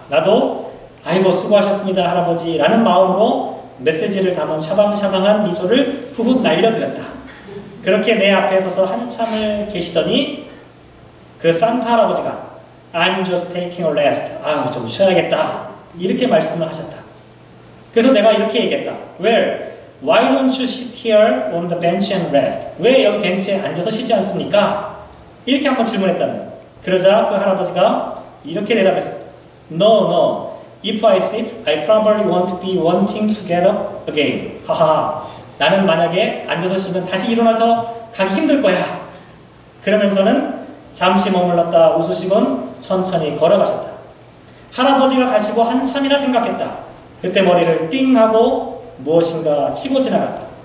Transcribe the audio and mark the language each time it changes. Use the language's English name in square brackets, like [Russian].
[Korean] 나도 아이고 수고하셨습니다 할아버지 라는 마음으로 메시지를 담은 샤방샤방한 미소를 후후 날려드렸다. 그렇게 내 앞에 서서 한참을 계시더니 그 산타 할아버지가 [English] I'm just taking a rest. [Korean] 좀 쉬어야겠다. 이렇게 말씀을 하셨다. 그래서 내가 이렇게 얘기했다. [English] Well, why don't you sit here on the bench and rest? [Korean] 왜 여기 벤치에 앉아서 쉬지 않습니까? 이렇게 한번 질문했다는 거예요. 그러자 그 할아버지가 이렇게 대답했어요. [English] No. If I sit, I probably won't be wanting to get up again. 하하. [Korean] 나는 만약에 앉아서 쉬면 다시 일어나서 가기 힘들 거야. 그러면서는 잠시 머물렀다 웃으시곤 천천히 걸어가셨다. 할아버지가 가시고 한참이나 생각했다. 그때 머리를 띵 하고 무엇인가 치고 지나갔다.